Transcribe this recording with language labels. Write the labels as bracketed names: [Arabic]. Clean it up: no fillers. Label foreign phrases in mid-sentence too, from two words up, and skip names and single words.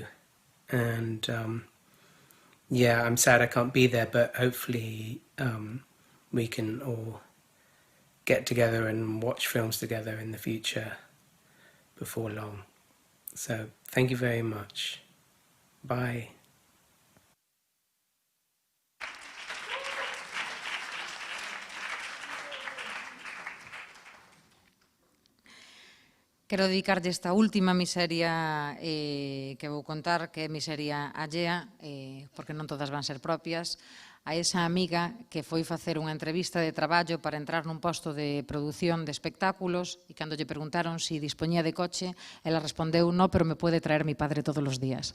[English] And yeah, I'm sad I can't be there, but hopefully we can all get together and watch films together in the future before long. So thank you very much. Bye. [Galician] Quero dedicarlle esta última miseria que vou contar, que é miseria allea, porque non todas van ser propias, a esa amiga que foi facer unha entrevista de traballo para entrar nun posto de produción de espectáculos e cando lle preguntaron se dispoñía de coche, ela respondeu, [Spanish] no, pero me pode traer mi padre [Galician] todos os días.